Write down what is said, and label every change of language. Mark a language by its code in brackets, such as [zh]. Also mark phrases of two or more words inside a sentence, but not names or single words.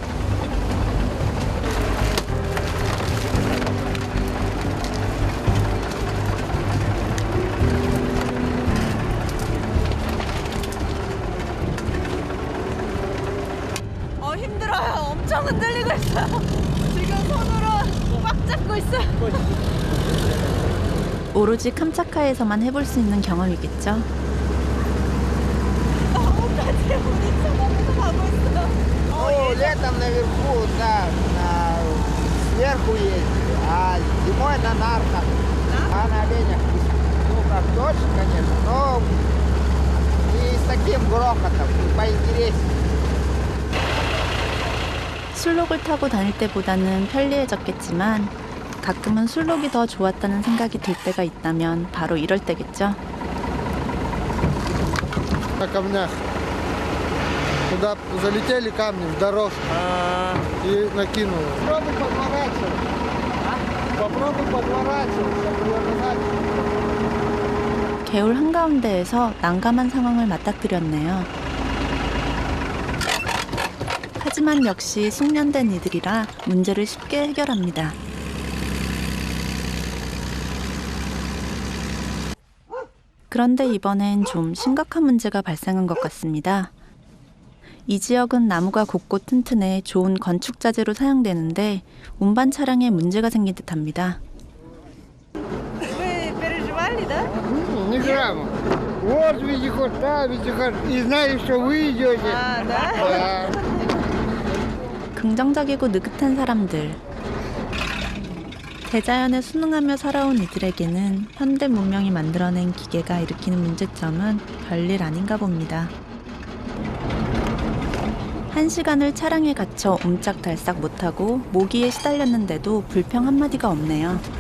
[ko] 힘들어요. 엄청 흔들리고 있어요. 지금 손으로 꽉 잡고 있어요. 오로지 캄차카에서만 해볼 수 있는 경험이겠죠. 나뭇가지에 우리 처음부터 가고 있어요. [ru] Ну, летом наверху, да, сверху ездили, а зимой на нарках, а на оленях, ну, как дольше, конечно, но и с таким грохотом, поинтереснее. [ko] 술록을 타고 다닐 때보다는 편리해졌겠지만 가끔은 술록이 더 좋았다는 생각이 들 때가 있다면 바로 이럴 때겠죠. [ru] На камнях. Туда залетели камни в дорожку и накинуло. Пробуй поворачивать. Попробуй подворачиваться, повернуть. [ko] 개울 한가운데에서 난감한 상황을 맞닥뜨렸네요. 하지만 역시 숙련된 이들이라 문제를 쉽게 해결합니다. 그런데 이번엔 좀 심각한 문제가 발생한 것 같습니다. 이 지역은 나무가 곱고 튼튼해 좋은 건축 자재로 사용되는데 운반 차량에 문제가 생긴 듯합니다. [ru] Вы переживали, да? Ни грамма. Вот вездеход, там вездеход. И знали, что вы идете. А, да? Да. [ko] 긍정적이고 느긋한 사람들. 대자연에 순응하며 살아온 이들에게는 현대 문명이 만들어낸 기계가 일으키는 문제점은 별일 아닌가 봅니다. 1시간을 차량에 갇혀 옴짝달싹 못하고 모기에 시달렸는데도 불평 한마디가 없네요.